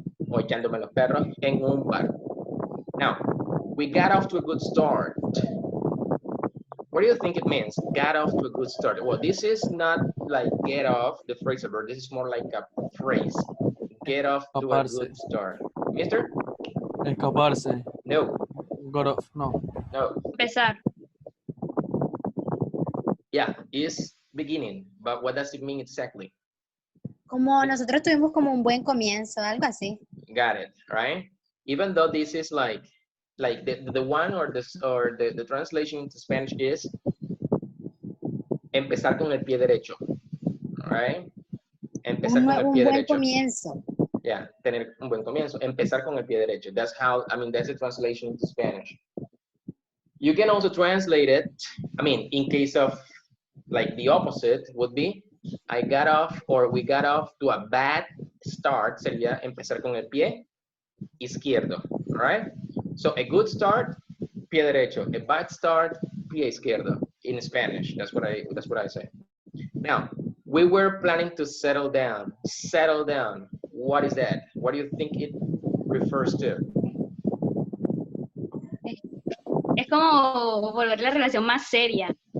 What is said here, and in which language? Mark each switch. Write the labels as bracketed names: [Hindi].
[Spanish] O echándome los perros en un bar. [English] Now, we got off to a good start. What do you think it means? Got off to a good start. Well, this is not like get off, the phrasal verb. This is more like a phrase. Get off to a good start. Mister? [Spanish] Escaparse. No. [English] Got off. No. No. [Spanish] Empezar. [English] Yeah, is beginning. But what does it mean exactly? [Spanish] Como nosotros tuvimos como un buen comienzo, algo así. [English] Got it, right? Even though this is like the one or the translation into Spanish is [Spanish] empezar con el pie derecho, [English] right? [Spanish] Empezar con el Un pie buen derecho. comienzo. [English] Yeah, [Spanish] tener un buen comienzo. Empezar con el pie derecho. [English] That's how, that's the translation into Spanish. You can also translate it, in case of like the opposite would be, I got off or we got off to a bad start, [Spanish] sería empezar con el pie izquierdo, [English] right? So a good start, [Spanish] pie derecho. [English] A bad start, [Spanish] pie izquierdo [English] in Spanish. That's what I say. Now, we were planning to settle down. Settle down. What is that? What do you think it refers to? [Spanish] Es como volver la relación más seria.